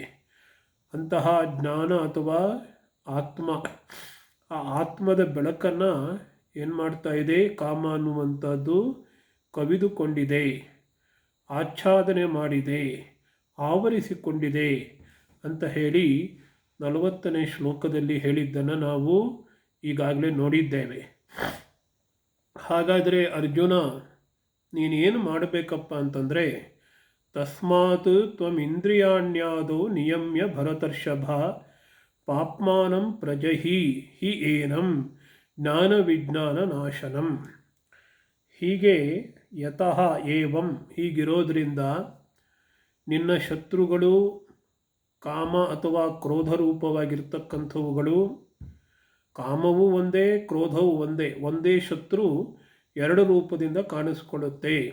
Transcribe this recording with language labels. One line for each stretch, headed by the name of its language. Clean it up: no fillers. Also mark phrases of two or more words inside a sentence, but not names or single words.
Kannada: ಅಂತಹ ಜ್ಞಾನ ಅಥವಾ ಆತ್ಮ, ಆ ಆತ್ಮದ ಬೆಳಕನ್ನು ಏನು ಮಾಡ್ತಾ ಇದೆ, ಕಾಮ ಅನ್ನುವಂಥದ್ದು ಕವಿದುಕೊಂಡಿದೆ, ಆಚ್ಛಾದನೆ ಮಾಡಿದೆ, ಆವರಿಸಿಕೊಂಡಿದೆ ಅಂತ ಹೇಳಿ 40ನೇ ಶ್ಲೋಕದಲ್ಲಿ ಹೇಳಿದ್ದನ್ನು ನಾವು ಈಗಾಗಲೇ ನೋಡಿದ್ದೇವೆ. ಹಾಗಾದರೆ ಅರ್ಜುನ, ನೀನೇನು ಮಾಡಬೇಕಪ್ಪ ಅಂತಂದರೆ,
Sanskrit: ತಸ್ಮಾತ್ ತ್ವಮಿಂದ್ರಿಯಾಣ್ಯಾದೌ ನಿಯಮ್ಯ ಭರತರ್ಷಭ ಪಾಪ್ಮಾನಂ ಪ್ರಜಹಿ ಹಿ ಏನಂ ಜ್ಞಾನ ವಿಜ್ಞಾನ ನಾಶನಂ.
Kannada: ಹೀಗೆ
Sanskrit: ಯತಃ ಏವಂ,
Kannada: ಹೀಗಿರೋದ್ರಿಂದ ನಿನ್ನ ಶತ್ರುಗಳು ಕಾಮ ಅಥವಾ ಕ್ರೋಧ ರೂಪವಾಗಿರ್ತಕ್ಕಂಥವುಗಳು, ಕಾಮವೂ ಒಂದೇ ಕ್ರೋಧವೂ ಒಂದೇ ಶತ್ರು ಎರಡು ರೂಪದಿಂದ ಕಾಣಿಸ್ಕೊಳ್ಳುತ್ತೆ.